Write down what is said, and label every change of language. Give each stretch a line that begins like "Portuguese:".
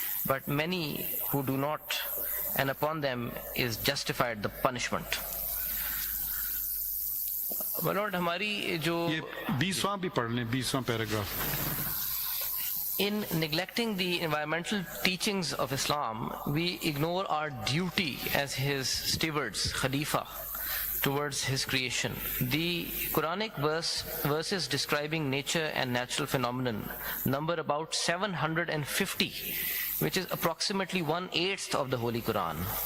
English: But many who do not, and upon them is justified the punishment. My Lord,
Urdu: ہماری جو 20واں بھی پڑھ لیں, 20واں paragraph.
English: In neglecting the environmental teachings of Islam, we ignore our duty as his stewards, Khalifa, towards his creation. The Quranic verses describing nature and natural phenomenon number about 750, which is approximately 1/8 of the Holy Quran.